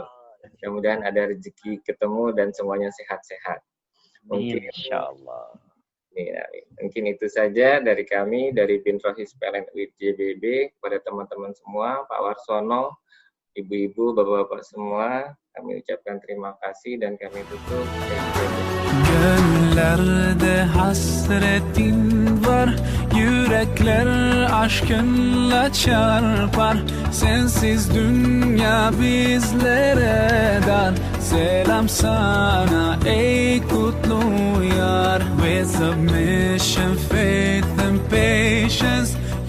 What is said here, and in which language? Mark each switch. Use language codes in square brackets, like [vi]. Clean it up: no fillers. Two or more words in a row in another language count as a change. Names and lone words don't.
[id] Mudah-mudahan ada rezeki ketemu dan semuanya sehat-sehat. Mungkin, [ar] insya Allah. [id] Mungkin itu saja dari kami, dari Binrohis PLN UIT JBB. Kepada teman-teman semua, Pak Warsono, ibu-ibu, bapak-bapak semua, kami ucapkan terima kasih dan kami tutup. [tr] Göllerde hasretin var, yürekler aşkınla çarpar. Sensiz dünya bizlere dar. Selam sana ey kutlu yar. [en] With submission, faith and patience,